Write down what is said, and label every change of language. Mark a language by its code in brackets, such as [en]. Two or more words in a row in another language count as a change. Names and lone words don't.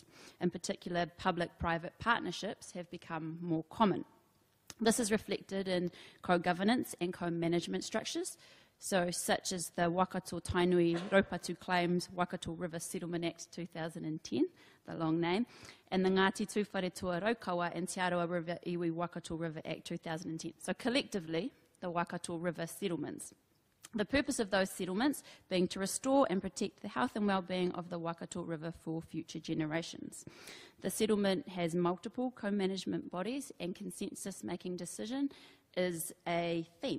[en] In particular, public-private partnerships have become more common. This is reflected in co-governance and co-management structures, such as the Waikato Tainui Raupatu Claims Waikato River Settlement Act 2010, the long name, and the Ngāti Tūwharetua Raukawa and Te Aroa River Iwi Waikato River Act 2010. So collectively, the Waikato River settlements. The purpose of those settlements being to restore and protect the health and well-being of the Waikato River for future generations. The settlement has multiple co-management bodies and consensus-making decision is a theme.